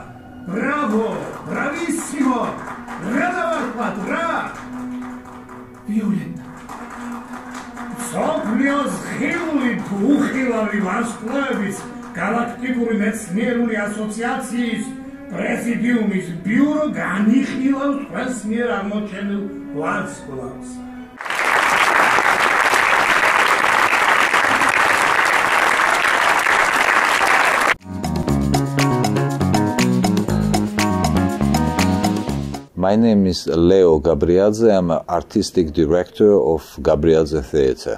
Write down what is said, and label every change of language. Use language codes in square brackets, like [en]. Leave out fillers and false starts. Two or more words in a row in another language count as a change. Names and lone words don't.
[it] Bravo! Bravissimo! Ra! Violetta. [ka] სოფლიოს ხილული თუ უხილავი ვარსკვლავების გალაქტიკური მეცნიერული ასოციაციის პრეზიდიუმის ბიურო განიხილავს თქვენს მიერ აღმოჩენილ ვარსკვლავს. [en] My name is Rezo Gabriadze. I'm an artistic director of Gabriadze Theatre.